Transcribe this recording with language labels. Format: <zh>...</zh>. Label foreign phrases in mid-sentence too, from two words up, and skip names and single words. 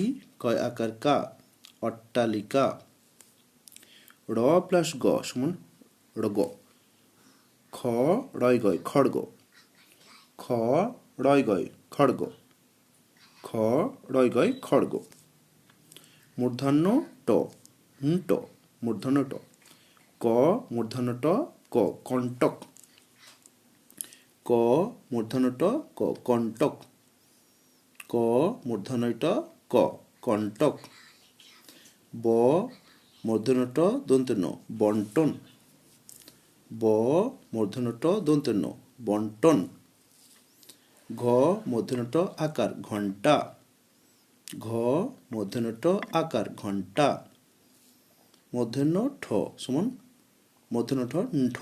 <bn>কয় আকার কা অট্টালিকা র প্লাস গ সমান রগ খ রয় গয় খড়গ খ রয় গয় খড়গ খ রয় গয় খড়গ মূর্ধন্য ট ট মূর্ধন্য ট ক মূর্ধন্য ট ক কণ্টক ক মূর্ধন্য ট ক কণ্টক ক মূর্ধন্য ট ক কণ্টক ব মূর্ধন্য ট দন্তে ন বন্টন ব মূর্ধন্য ট দন্তে ন বন্টন ঘ মূর্ধন্য ট আকার ঘণ্টা ঘ মূর্ধন্য ট আকার ঘণ্টা মূর্ধন্য ঠ সমান মূর্ধন্য ঠ ণ্ঠ।</bn>